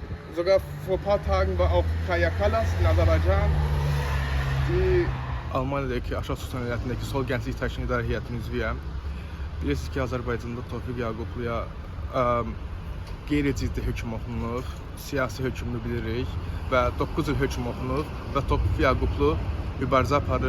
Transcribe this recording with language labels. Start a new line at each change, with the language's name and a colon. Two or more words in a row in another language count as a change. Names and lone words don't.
German: Sogar vor ein paar Tagen war auch Kaya Kallas in Aserbaidschan. Die
Azerbaijani: Almaniyadakı Aşağı Sultan Əyalətindəki Sol Gənclik Təşkil İdarə Heyətinin üzvüyəm. Bilirsiniz ki, Azərbaycanda Tofiq Yaqubluya qeyri-ciddi hökm oxunub, siyasi hökmünü bilirik və 9 il hökm oxunub və Tofiq Yaqublu mübarizə aparır.